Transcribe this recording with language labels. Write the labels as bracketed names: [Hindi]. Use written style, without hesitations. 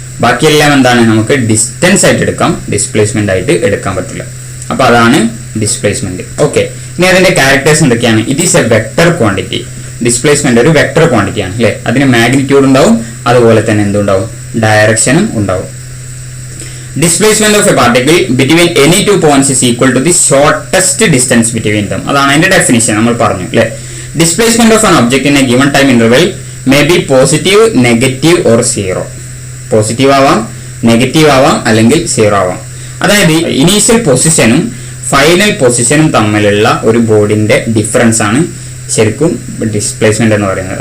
[Malayalam] ബാക്കിയെല്ലാം എന്താണ് നമുക്ക് ഡിസ്റ്റൻസ് ആയിട്ട് എടുക്കാം, ഡിസ്പ്ലേസ്മെന്റ് ആയിട്ട് എടുക്കാൻ പറ്റില്ല. അപ്പൊ അതാണ് ഡിസ്പ്ലേസ്മെന്റ്. ഓക്കെ, ഇനി അതിന്റെ ക്യാരക്ടേഴ്സ് എന്തൊക്കെയാണ്? [English] It is a vector quantity. [Malayalam] Displacement ഒരു വെക്ടർ ക്വാണ്ടിറ്റി ആണ് അല്ലെ. അതിന് മാഗ്നിറ്റ്യൂഡ് ഉണ്ടാവും, അതുപോലെ തന്നെ എന്തുണ്ടാവും, ഡയറക്ഷനും ഉണ്ടാവും. [English] Displacement of a particle between any two points is equal to the shortest distance between them. [Malayalam] അതാണ് അതിന്റെ ഡെഫിനിഷൻ നമ്മൾ പറഞ്ഞു അല്ലെ. [English] Displacement of an object in a given time interval may be positive, negative or zero. [Malayalam] Positive ആവാം, negative ആവാം, അല്ലെങ്കിൽ zero ആവാം. അതായത് ഇനീഷ്യൽ പൊസിഷനും ഫൈനൽ പൊസിഷനും തമ്മിലുള്ള ഒരു ബോഡിന്റെ ഡിഫറൻസ് ആണ് ശരിക്കും ഡിസ്പ്ലേസ്മെന്റ് എന്ന് പറയുന്നത്.